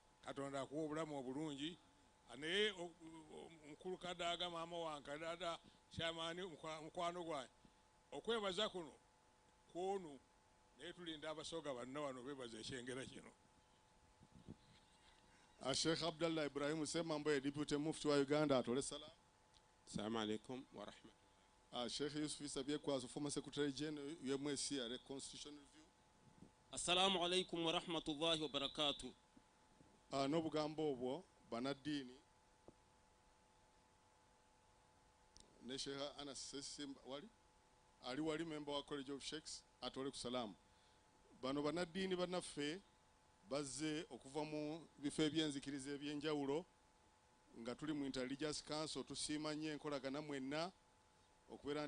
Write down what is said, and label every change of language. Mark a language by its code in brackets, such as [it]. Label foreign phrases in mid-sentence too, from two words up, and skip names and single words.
[lg] katonda akuwa obulamu obulungi naye omukulu kadaaga maama wange dada kyamaani mukwano gwange okwebaza kuno kwonu naye tulinda abasoga banna wano bebaza ekyengera kino. Sheikh Abdallah Ibrahim Semambo, [en] Deputy Mufti [lg] wa Uganda, atole salam. [ar] السلام عليكم ورحمة الله. [lg] Sheikh Yusuf Isabie Kwazo, [en] former Secretary General, UMSC, a Constitution Review. [ar] السلام عليكم ورحمة الله وبركاته. [lg] Nobugambo obwo banadini ne Sheikh Anas Simba wali member wa College of Sheikhs atole ku salamu. Bano banadini banaffe bazze okuva mu bifo ebyenzikiriza ebyenjawulo nga tuli mu Intelligence Council tusiima nnyo enkolagana mwenna okubeera